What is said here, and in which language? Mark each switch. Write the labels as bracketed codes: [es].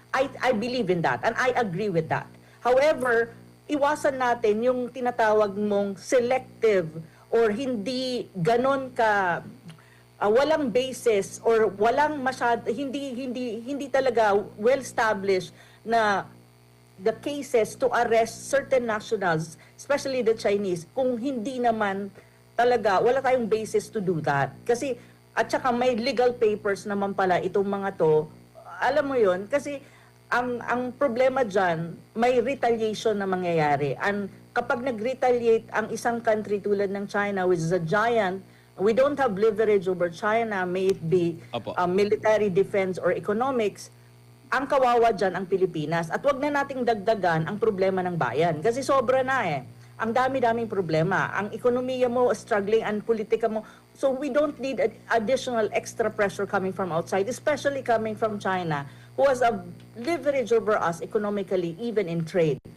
[en] I believe in that and I agree with that. However, [tl] iwasan natin yung tinatawag mong selective or hindi ganon ka walang basis or walang hindi talaga [en] well established na the cases to arrest certain nationals, especially the Chinese, [tl] kung hindi naman talaga, wala tayong [en] basis to do that. [tl] Kasi, at saka may legal papers naman pala itong mga to. Alam mo yon, kasi ang problema dyan, may retaliation na mangyayari. [en] And [tl] kapag nag-retaliate ang isang country tulad ng [en] China, which is a giant, we don't have leverage over China, may it be military defense or economics, [tl] ang kawawa dyan ang Pilipinas. At wag na nating dagdagan ang problema ng bayan. Kasi sobra na eh. Ang dami-daming problema. Ang ekonomiya mo struggling, ang politika mo. [en] So we don't need additional extra pressure coming from outside, especially coming from China, who has a leverage over us economically, even in trade.